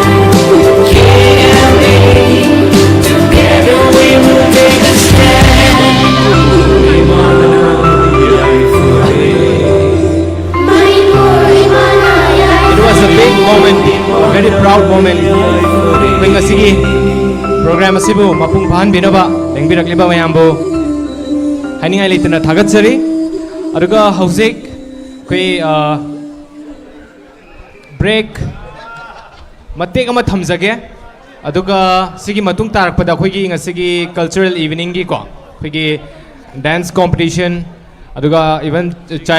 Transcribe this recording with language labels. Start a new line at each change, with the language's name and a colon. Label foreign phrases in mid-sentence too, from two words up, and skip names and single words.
English: KMA, together we will take a stand. It was a big moment, a very proud moment.
Manipuri: Kung ngasigi program asibu mapung pahan binaba, lengbirak liba mayambo ꯍꯥꯏꯅꯤꯡꯉꯥꯏ ꯂꯩꯇꯅ ꯊꯥꯒꯠꯆꯔꯤ ꯑꯗꯨꯒ ꯍꯧꯖꯤꯛ ꯑꯩꯈꯣꯏ ꯕ꯭ꯔꯦꯛ ꯃꯇꯦꯛ ꯑꯃ ꯊꯝꯖꯒꯦ ꯑꯗꯨꯒ ꯁꯤꯒꯤ ꯃꯇꯨꯡ ꯇꯥꯔꯛꯄꯗ ꯑꯩꯈꯣꯏꯒꯤ ꯉꯁꯤꯒꯤ
English: cultural evening
Manipuri: ꯑꯩꯈꯣꯏꯒꯤ
English: dance competition
Manipuri: ꯑꯗꯨꯒ ꯏꯚꯟ ꯆꯥꯏꯜ